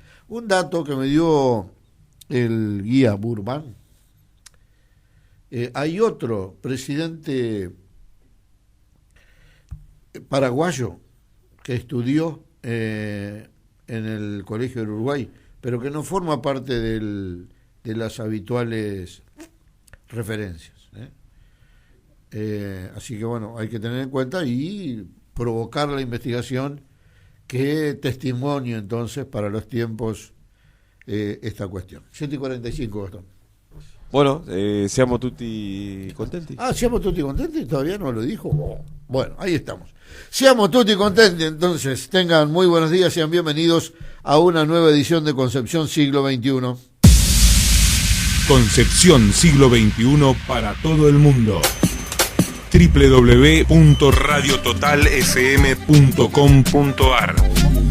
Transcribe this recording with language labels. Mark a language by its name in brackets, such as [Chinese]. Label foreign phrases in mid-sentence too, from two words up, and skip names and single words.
[Spanish] Un dato que me dio el guía Burman: hay otro presidente paraguayo que estudió en el Colegio del Uruguay, pero que no forma parte de las habituales referencias. Así que bueno, hay que tener en cuenta y provocar la investigación que testimonio entonces para los tiempos esta cuestión. 7:45, Gastón. Bueno, [Italian] siamo tutti contenti. Siamo tutti contenti, [Spanish] todavía no lo dijo. Bueno, ahí estamos. [Italian] Siamo tutti contenti, [Spanish] entonces tengan muy buenos días, sean bienvenidos a una nueva edición de Concepción Siglo XXI. Concepción Siglo XXI para todo el mundo. www.radiototalfm.com.ar